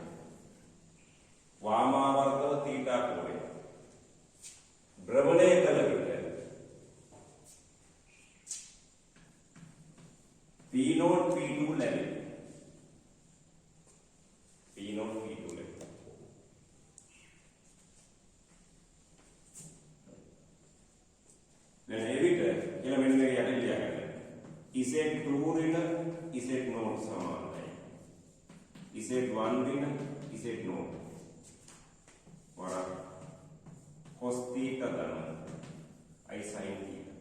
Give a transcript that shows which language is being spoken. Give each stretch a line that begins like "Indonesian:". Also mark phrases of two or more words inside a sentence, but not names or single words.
Sinhala: භ්‍රමණේ කල P0 P2 लेवल P0 P2 लेवल කියලා මෙන්න මේක යට ලියා ගන්න. Z2 ඍණ Z0 සමානයි. Z1 ඍණ Z0 වරක් cos θ ධන I sin θ.